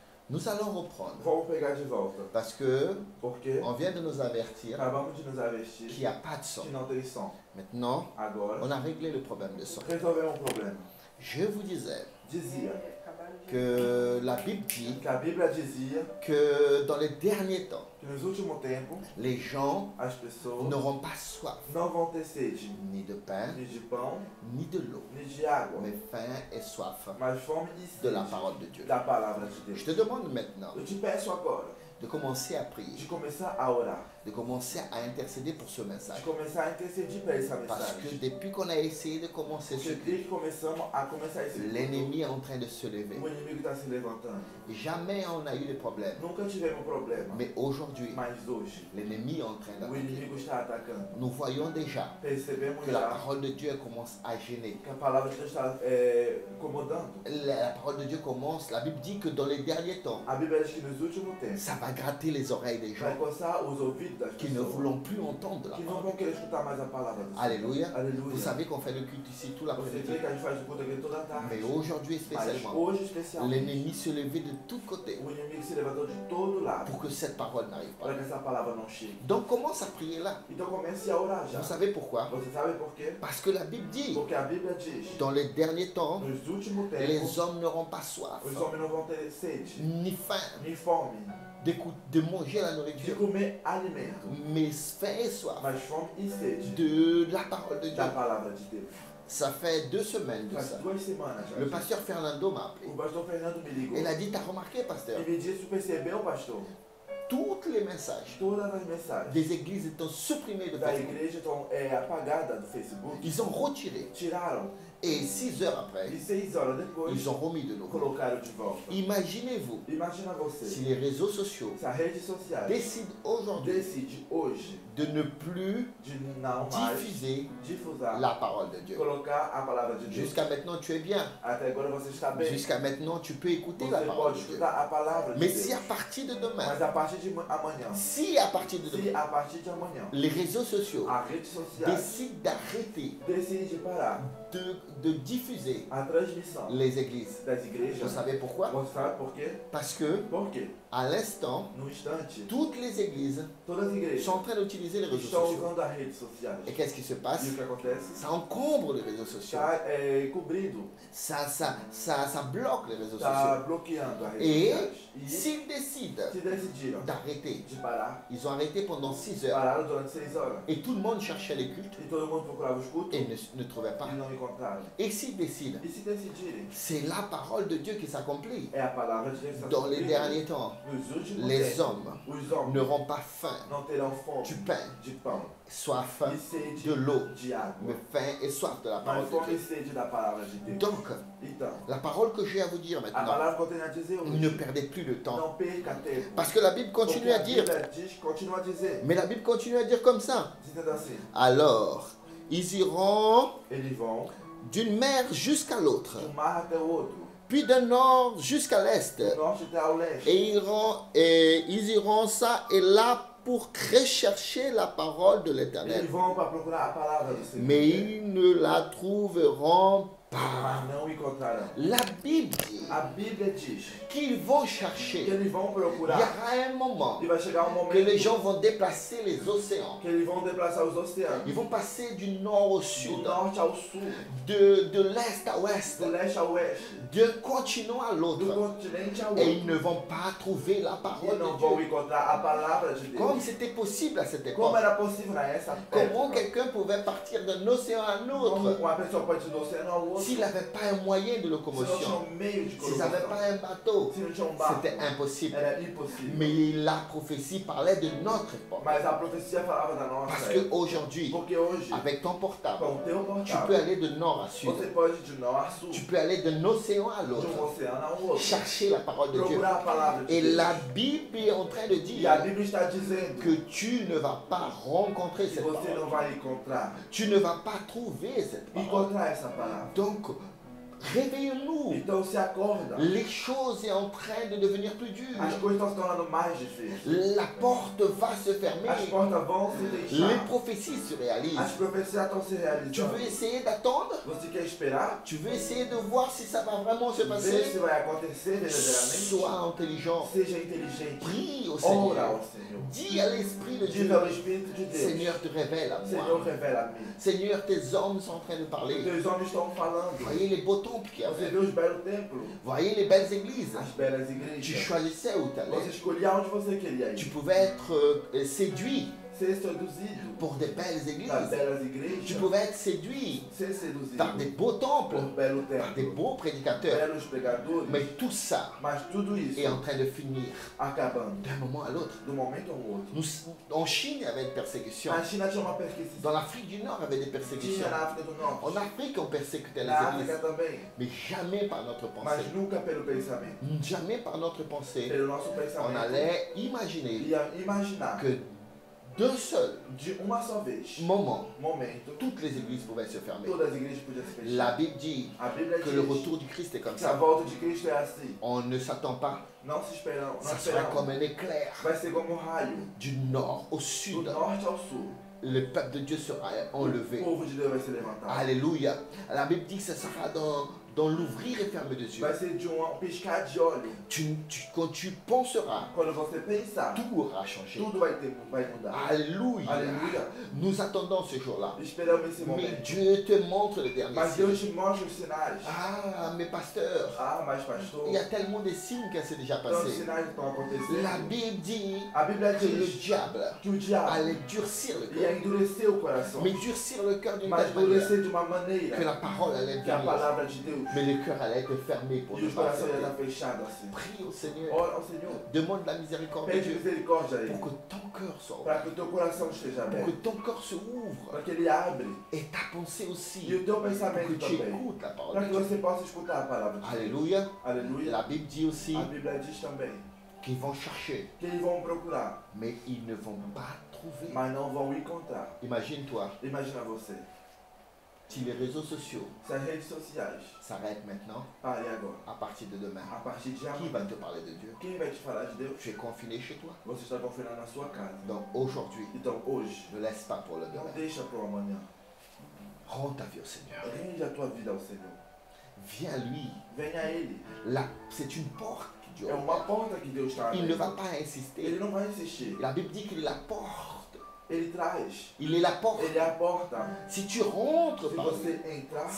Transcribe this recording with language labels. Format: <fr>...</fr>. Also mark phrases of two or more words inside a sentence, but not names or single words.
<fr>Nous allons reprendre.</fr> <pt>Vamos pegar de volta.</pt> <fr>Parce que</fr> <pt>Porque</pt> <fr>on vient de nous avertir</fr> <pt>acabamos de nos avertir</pt> <fr>qu'il n'y a pas de son.</fr> <pt>que não tem som.</pt> <fr>Maintenant,</fr> <pt>Agora,</pt> <fr>on a réglé le problème de son.</fr> <pt>resolvemos um problema.</pt> <fr>Je vous disais</fr> <pt>Dizia</pt> <fr>que la Bible dit</fr> <pt>que a Bíblia dizia</pt> <fr>que dans les derniers temps,</fr> <pt>que nos últimos tempos</pt> <fr>les gens</fr> <pt>as pessoas</pt> <fr>n'auront pas soif</fr> <pt>não vão ter sede</pt> <fr>ni de pain,</fr> <pt>nem de pão,</pt> <fr>ni de l'eau,</fr> <pt>nem de água,</pt> <fr>mais faim et soif</fr> <pt>mas fome e</pt> <fr>de</fr> <pt>sede</pt> <fr>la parole de Dieu.</fr> <pt>da palavra de</pt> <fr>Je</fr> <pt>Deus.</pt> <fr>te demande maintenant</fr> <pt>Eu te peço agora</pt> <fr>de commencer à</fr> <pt>de</pt> <fr>prier,</fr> <pt>começar a orar,</pt> <fr>de commencer à intercéder pour ce</fr> <pt>de</pt> <fr>message.</fr> <pt>começar a interceder para essa</pt> <fr>Parce que</fr> <pt>mensagem.</pt> <fr>depuis qu'on a essayé de commencer</fr> <pt>Porque</pt> <fr>ce</fr> <pt>desde que começamos a começar esse culto,</pt> <fr>l'ennemi est en train de se lever.</fr> <pt>o inimigo está se levantando.</pt> <fr>Jamais on a eu de problème.</fr> <pt>Nunca tivemos problema,</pt> <fr>Mais aujourd'hui,</fr> <pt>mas hoje</pt> <fr>l'ennemi est en train</fr> <pt>o</pt> <fr>d'attaquer.</fr> <pt>inimigo está atacando.</pt> <fr>Nous voyons déjà</fr> <pt>Percebemos</pt> <fr>que la</fr> <pt>já</pt> <fr>parole de Dieu commence à gêner.</fr> <pt>que a palavra de Deus está incomodando.</pt> <fr>La parole de Dieu commence, la Bible dit que dans les derniers temps,</fr> <pt>A Bíblia diz que nos últimos tempos</pt> <fr>ça va gratter les oreilles des</fr> <pt>vai</pt> <fr>gens</fr> <pt>coçar os ouvidos das</pt> <fr>qui ne</fr> <pt>pessoas</pt> <fr>voulons plus entendre la</fr> <pt>que não</pt> <fr>parole.</fr> <pt>vão querer escutar mais a palavra do Senhor.</pt> <fr>Alléluia. Vous</fr> <pt>Aleluia.</pt> <fr>savez qu'on fait le culte ici tout</fr> <pt>Você</pt> <fr>l'après-midi.</fr> <pt>crê que a gente faz o culto aqui toda a tarde.</pt> <fr>Mais aujourd'hui</fr> <pt>Mas</pt> <fr>spécialement,</fr> <pt>hoje, especialmente,</pt> <fr>l'ennemi se levait de tous côtés</fr> <pt>o inimigo se levantou de todo lado</pt> <fr>pour que cette parole n'arrive pas.</fr> <pt>para que essa palavra não chegue.</pt> <fr>Donc commence à prier là.</fr> <pt>Então comece a orar já.</pt> <fr>Vous savez pourquoi?</fr> <pt>Você sabe por quê?</pt> <fr>Parce que la Bible dit,</fr> <pt>Porque a Bíblia diz,</pt> <fr>dans les derniers temps,</fr> <pt>nos últimos tempos,</pt> <fr>les hommes n'auront pas soif,</fr> <pt>os homens não vão ter sede,</pt> <fr>ni faim,</fr> <pt>nem fome,</pt> <fr>de manger la</fr> <pt>de</pt> <fr>nourriture,</fr> <pt>comer alimento,</pt> <fr>mais faim et soif</fr> <pt>mas fome e sede</pt> <fr>de la parole de Dieu.</fr> <pt>da palavra de Deus.</pt> <fr>Ça fait 2 semaines de</fr> <pt>Faz</pt> <fr>ça.</fr> <pt>2 semanas já.</pt> <fr>Le pasteur Fernando m'a appelé.</fr> <pt>O pastor Fernando me ligou.</pt> <fr>Il a dit, t'as remarqué, pasteur,</fr> <pt>E me disse, percebeu, pastor?</pt> <fr>toutes les messages</fr> <pt>Todas as mensagens</pt> <fr>des églises étant supprimées de</fr> <pt>da</pt> <fr>Facebook.</fr> <pt>igreja estão apagadas do Facebook.</pt> <fr>Ils ont retiré.</fr> <pt>Tiraram.</pt> <fr>Et 6 heures après,</fr> <pt>E 6 horas depois,</pt> <fr>ils ont remis de nouveau.</fr> <pt>colocaram de volta.</pt> <fr>Imaginez-vous</fr> <pt>Imagina você,</pt> <fr>si les réseaux sociaux</fr> <pt>se a rede social</pt> <fr>décident aujourd'hui</fr> <pt>decide hoje</pt> <fr>de ne plus</fr> <pt>de não mais</pt> <fr>diffuser</fr> <pt>difusar,</pt> <fr>la parole de Dieu.</fr> <pt>colocar a palavra de Deus.</pt> <fr>Jusqu'à maintenant, tu es bien.</fr> <pt>Até agora você está bem.</pt> <fr>Jusqu'à maintenant, tu peux écouter la</fr> <pt>Você</pt> <fr>parole</fr> <pt>pode</pt> <fr>de Dieu.</fr> <pt>escutar a palavra de</pt> <fr>Mais</fr> <pt>Deus.</pt> <fr>si à partir de demain,</fr> <pt>Mas a partir de amanhã,</pt> <fr>si à partir de</fr> <pt>se</pt> <fr>demain,</fr> <pt>a partir de amanhã,</pt> <fr>les réseaux sociaux</fr> <pt>a rede social</pt> <fr>décident d'arrêter</fr> <pt>decide parar</pt> <fr>de diffuser</fr> <pt>a transmissão</pt> <fr>les églises,</fr> <pt>das</pt> <fr>vous</fr> <pt>igrejas,</pt> <fr>savez pourquoi?</fr> <pt>você sabe por quê?</pt> <fr>Parce que</fr> <pt>Por quê?</pt> <fr>à l'instant,</fr> <pt>No instante,</pt> <fr>toutes les églises</fr> <pt>todas as igrejas</pt> <fr>sont en train d'utiliser les réseaux</fr> <pt>estão</pt> <fr>sociaux.</fr> <pt>usando as redes sociais.</pt> <fr>Et qu'est-ce qui se passe?</fr> <pt>E o que acontece?</pt> <fr>Ça encombre les réseaux sociaux.</fr> <pt>Está cobrindo,</pt> <fr>Ça bloque les réseaux</fr> <pt>está</pt> <fr>sociaux.</fr> <pt>bloqueando as redes</pt> <fr>Et</fr> <pt>sociais. E</pt> <fr>s'ils décident</fr> <pt>se decidiram</pt> <fr>d'arrêter,</fr> <pt>de parar,</pt> <fr>ils ont arrêté pendant 6 heures.</fr> <pt>pararam durante 6 horas.</pt> <fr>Et tout le monde cherchait les cultes</fr> <pt>E todo mundo procurava os cultos</pt> <fr>et ne trouvait pas.</fr> <pt>e não encontraram.</pt> <fr>Et s'ils décident,</fr> <pt>E se decidirem,</pt> <fr>c'est la parole de Dieu qui s'accomplit.</fr> <pt>é a palavra de Deus que está</pt> <fr>Dans les</fr> <pt>cumprindo.</pt> <fr>derniers temps,</fr> <pt>Nos últimos</pt> <fr>les</fr> <pt>tempos,</pt> <fr>hommes</fr> <pt>os homens</pt> <fr>n'auront pas faim,</fr> <pt>não terão fome</pt> <fr>du pain,</fr> <pt>de pão</pt> <fr>soif</fr> <pt>e sede</pt> <fr>de l'eau,</fr> <pt>de água,</pt> <fr>mais faim et soif de la parole</fr> <pt>mas</pt> <fr>de</fr> <pt>fome e</pt> <fr>Dieu.</fr> <pt>sede da palavra de Deus.</pt> <fr>Donc,</fr> <pt>Então,</pt> <fr>la parole que j'ai à vous dire</fr> <pt>a</pt> <fr>maintenant,</fr> <pt>palavra que eu tenho a dizer</pt> <fr>ne</fr> <pt>hoje,</pt> <fr>perdez plus de temps.</fr> <pt>não perca tempo.</pt> <fr>Parce que la Bible continue</fr> <pt>Porque</pt> <fr>à</fr> <pt>a</pt> <fr>dire,</fr> <pt>Bíblia diz, continua a dizer,</pt> <fr>mais la Bible continue à dire comme ça.</fr> <pt>dizendo assim,</pt> <fr>Alors, ils iront</fr> <pt>eles vão</pt> <fr>d'une mer jusqu'à l'autre,</fr> <pt>de um mar até o outro,</pt> <fr>puis d'un nord jusqu'à l'est.</fr> <pt>do norte até ao leste.</pt> <fr>Et ils iront ça et là pour rechercher la parole de</fr> <pt>Eles</pt> <fr>l'Éternel.</fr> <pt>vão para procurar a palavra do Senhor,</pt> <fr>Mais ils ne la trouveront pas.</fr> <pt>mas não encontrarão.</pt> <fr>La Bible dit</fr> <pt>A Bíblia diz</pt> <fr>qu'ils vont</fr> <pt>que</pt> <fr>chercher.</fr> <pt>eles vão</pt> <fr>Il y</fr> <pt>procurar</pt> <fr>aura un moment</fr> <pt>e vai chegar um</pt> <fr>que les</fr> <pt>momento</pt> <fr>gens vont déplacer les océans.</fr> <pt>que eles vão déplaçar os oceanos,</pt> <fr>Ils vont passer du nord au</fr> <pt>do</pt> <fr>sud,</fr> <pt>norte ao sul,</pt> <fr>de l'est à ouest,</fr> <pt>do leste ao oeste,</pt> <fr>d'un continent à</fr> <pt>do</pt> <fr>l'autre.</fr> <pt>continente ao</pt> <fr>Et ils</fr> <pt>outro.</pt> <fr>ne vont pas trouver la</fr> <pt>E</pt> <fr>parole</fr> <pt>não</pt> <fr>de</fr> <pt>vão</pt> <fr>Dieu.</fr> <pt>encontrar a palavra de</pt> <fr>Comme</fr> <pt>Deus.</pt> <fr>c'était possible à cette</fr> <pt>Como</pt> <fr>époque.</fr> <pt>era possível nessa</pt> <fr>Comment</fr> <pt>época?</pt> <fr>quelqu'un pouvait partir d'un océan à un</fr> <pt>Como</pt> <fr>autre</fr> <pt>uma pessoa pode ir do oceano ao outro</pt> <fr>s'il n'avait pas un moyen de</fr> <pt>se não tinha</pt> <fr>locomotion,</fr> <pt>meio de</pt> <fr>s'ils n'avaient</fr> <pt>colocação,</pt> <fr>pas un bateau?</fr> <pt>se não tinha barco?</pt> <fr>C'était impossible.</fr> <pt>Era impossível.</pt> <fr>Mais la prophétie parlait de notre époque.</fr> <pt>Mas a profecia falava da nossa</pt> <fr>Parce</fr> <pt>época.</pt> <fr>qu'aujourd'hui,</fr> <pt>Porque hoje,</pt> <fr>avec ton portable,</fr> <pt>com o teu</pt> <fr>tu peux</fr> <pt>portável,</pt> <fr>aller de nord à sud.</fr> <pt>você pode ir de norte a sul,</pt> <fr>Tu peux aller d'un océan à</fr> <pt>de</pt> <fr>l'autre.</fr> <pt>oceano ao outro,</pt> <fr>Chercher la parole de Dieu.</fr> <pt>procurar a palavra de</pt> <fr>Et</fr> <pt>Deus.</pt> <fr>la Bible est en train de</fr> <pt>E</pt> <fr>dire</fr> <pt>a Bíblia está dizendo</pt> <fr>que tu ne vas pas rencontrer</fr> <pt>que</pt> <fr>cette</fr> <pt>você não</pt> <fr>parole.</fr> <pt>vai encontrar</pt> <fr>Tu ne vas pas trouver cette parole.</fr> <pt>encontrar essa palavra.</pt> <fr>Donc, Réveillons-nous.</fr> <pt>Então se acorda.</pt> <fr>Les choses sont en train de devenir plus</fr> <pt>As</pt> <fr>dures.</fr> <pt>coisas estão se tornando mais difíceis.</pt> <fr>La porte va se fermer.</fr> <pt>As portas vão se</pt> <fr>Les</fr> <pt>deixar.</pt> <fr>prophéties se</fr> <pt>As</pt> <fr>réalisent.</fr> <pt>profecias estão se</pt> <fr>Tu</fr> <pt>realizando.</pt> <fr>veux essayer d'attendre?</fr> <pt>Você quer esperar?</pt> <fr>Tu veux essayer de voir si ça va vraiment se</fr> <pt>Ver se</pt> <fr>passer?</fr> <pt>vai acontecer verdadeiramente.</pt> <fr>Sois intelligent.</fr> <pt>Seja inteligente.</pt> <fr>Prie au</fr> <pt>Ora</pt> <fr>Seigneur.</fr> <pt>ao Senhor.</pt> <fr>Dis à l'Esprit de</fr> <pt>Diz</pt> <fr>Dieu,</fr> <pt>ao Espírito de Deus.</pt> <fr>Seigneur, te révèle à</fr> <pt>Senhor,</pt> <fr>moi.</fr> <pt>revela-me.</pt> <fr>Seigneur, tes hommes sont en train de</fr> <pt>Os</pt> <fr>parler.</fr> <pt>teus homens estão falando.</pt> <fr>Voyez les beaux temples qu'il y</fr> <pt>Você</pt> <fr>avait.</fr> <pt>vê os belos templos,</pt> <fr>Voyez les belles églises.</fr> <pt>as belas</pt> <fr>Tu</fr> <pt>igrejas.</pt> <fr>choisissais où tu</fr> <pt>Você</pt> <fr>allais.</fr> <pt>escolhia onde você queria</pt> <fr>Tu</fr> <pt>ir.</pt> <fr>pouvais être séduit</fr> <pt>Ser seduzido</pt> <fr>pour des belles</fr> <pt>das</pt> <fr>églises.</fr> <pt>belas</pt> <fr>Tu</fr> <pt>igrejas.</pt> <fr>pouvais être séduit</fr> <pt>Ser seduzido</pt> <fr>par des beaux temples,</fr> <pt>por belo</pt> <fr>par des</fr> <pt>templo.</pt> <fr>beaux prédicateurs.</fr> <pt>Belos pregadores.</pt> <fr>Mais tout ça</fr> <pt>Mas tudo</pt> <fr>est</fr> <pt>isso</pt> <fr>en train de finir</fr> <pt>acabando</pt> <fr>d'un moment à l'autre.</fr> <pt>de um momento ao outro.</pt> <fr>En Chine, il y avait une persécution.</fr> <pt>Na China tinha uma perseguição.</pt> <fr>Dans l'Afrique du Nord, il y avait des persécutions.</fr> <pt>Tinha na África do</pt> <fr>En</fr> <pt>Norte.</pt> <fr>Afrique, on persécutait les</fr> <pt>Na África</pt> <fr>églises.</fr> <pt>também.</pt> <fr>Mais jamais par notre</fr> <pt>Mas</pt> <fr>pensée.</fr> <pt>nunca pelo pensamento.</pt> <fr>Jamais par notre pensée.</fr> <pt>Pelo nosso</pt> <fr>On</fr> <pt>pensamento.</pt> <fr>allait imaginer</fr> <pt>Ia imaginar</pt> <fr>que d'un seul</fr> <pt>de uma só vez,</pt> <fr>moment,</fr> <pt>momento,</pt> <fr>toutes les églises pouvaient se fermer.</fr> <pt>todas as igrejas podiam se fechar.</pt> <fr>La Bible dit</fr> <pt>A Bíblia</pt> <fr>que le</fr> <pt>diz</pt> <fr>retour du Christ est comme</fr> <pt>que a</pt> <fr>ça.</fr> <pt>volta de Cristo é assim.</pt> <fr>On ne s'attend pas.</fr> <pt>Não se esperam, não</pt> <fr>Ça sera</fr> <pt>esperam.</pt> <fr>comme un éclair</fr> <pt>Vai ser como um raio,</pt> <fr>du nord au</fr> <pt>do</pt> <fr>sud.</fr> <pt>norte ao sul.</pt> <fr>Le peuple de Dieu sera</fr> <pt>O</pt> <fr>enlevé.</fr> <pt>povo de Deus vai se levantar.</pt> <fr>Alléluia. La Bible dit que ça sera dans l'ouvrir et fermer des yeux.</fr> <pt>Vai ser de um piscar de olho.</pt> <fr>Quand tu penseras,</fr> <pt>Quando você pensar,</pt> <fr>tout aura changé.</fr> <pt>tudo vai mudar.</pt> <fr>Alléluia. Alléluia. Nous attendons ce jour-là.</fr> <pt>Esperamos esse</pt> <fr>Mais</fr> <pt>momento.</pt> <fr>Dieu te montre les derniers</fr> <pt>Mas Deus</pt> <fr>signes.</fr> <pt>te mostra os sinais.</pt> <fr>Ah, mes pasteurs,</fr> <pt>Ah, mas pastor,</pt> <fr>il y a tellement de signes qui s'est déjà</fr> <pt>tantos</pt> <fr>passé.</fr> <pt>sinais estão acontecendo.</pt> <fr>La Bible dit</fr> <pt>A Bíblia</pt> <fr>que le</fr> <pt>diz</pt> <fr>diable</fr> <pt>que o diabo</pt> <fr>allait durcir le</fr> <pt>ia</pt> <fr>cœur.</fr> <pt>endurecer o coração.</pt> <fr>Mais durcir le cœur d'une</fr> <pt>Mas</pt> <fr>telle manière</fr> <pt>endurecer de uma maneira</pt> <fr>que la parole allait</fr> <pt>que a</pt> <fr>venir.</fr> <pt>palavra de Deus</pt> <fr>Mais le cœur allait être fermé pour</fr> <pt>e</pt> <fr>ne</fr> <pt>os</pt> <fr>pas</fr> <pt>corações iam</pt> <fr>accepter.</fr> <pt>estar fechados assim.</pt> <fr>Prie au Seigneur.</fr> <pt>Ora ao Senhor,</pt> <fr>Demande la miséricorde de</fr> <pt>pede</pt> <fr>Dieu</fr> <pt>misericórdia a Ele,</pt> <fr>pour que ton cœur soit ouvert,</fr> <pt>para que o teu coração esteja</pt> <fr>pour que</fr> <pt>aberto,</pt> <fr>ton corps se ouvre</fr> <pt>para que Ele abre</pt> <fr>et ta pensée</fr> <pt>e</pt> <fr>aussi,</fr> <pt>o teu</pt> <fr>pour que</fr> <pt>pensamento</pt> <fr>tu</fr> <pt>também,</pt> <fr>écoutes la parole</fr> <pt>para</pt> <fr>de</fr> <pt>que</pt> <fr>Dieu.</fr> <pt>você possa escutar a palavra de Deus.</pt> <fr>Alléluia.</fr> <pt>Aleluia.</pt> <fr>La Bible dit aussi</fr> <pt>A Bíblia diz também</pt> <fr>qu'ils vont chercher,</fr> <pt>que eles vão procurar,</pt> <fr>mais ils ne vont pas trouver.</fr> <pt>mas não vão encontrar.</pt> <fr>Imagine-toi,</fr> <pt>Imagina você,</pt> <fr>si les réseaux sociaux</fr> <pt>se as redes sociais</pt> <fr>s'arrêtent maintenant,</fr> <pt>parem agora,</pt> <fr>à partir de demain,</fr> <pt>a partir de</pt> <fr>qui</fr> <pt>amanhã,</pt> <fr>va te parler de Dieu?</fr> <pt>quem vai te falar de Deus?</pt> <fr>Tu es confiné chez toi.</fr> <pt>Você está confinado na sua casa.</pt> <fr>Donc aujourd'hui,</fr> <pt>Então hoje,</pt> <fr>ne laisse pas pour le</fr> <pt>não</pt> <fr>demain.</fr> <pt>deixa para o amanhã.</pt> <fr>Rends ta vie au Seigneur.</fr> <pt>Rende a tua vida ao Senhor.</pt> <fr>Viens à lui.</fr> <pt>Venha a Ele.</pt> <fr>Là, c'est une porte que Dieu</fr> <pt>É a uma</pt> <fr>ouverte.</fr> <pt>porta que Deus está</pt> <fr>Il ne va</fr> <pt>abrindo.</pt> <fr>pas</fr> <pt>Ele</pt> <fr>insister.</fr> <pt>não vai insistir.</pt> <fr>La Bible dit qu'il est la porte.</fr> <pt>Ele traz.</pt> <fr>Il est la porte.</fr> <pt>Ele é a porta.</pt> <fr>Si tu rentres</fr> <pt>Se</pt> <fr>par</fr> <pt>você</pt> <fr>lui,</fr> <pt>entrar, se</pt>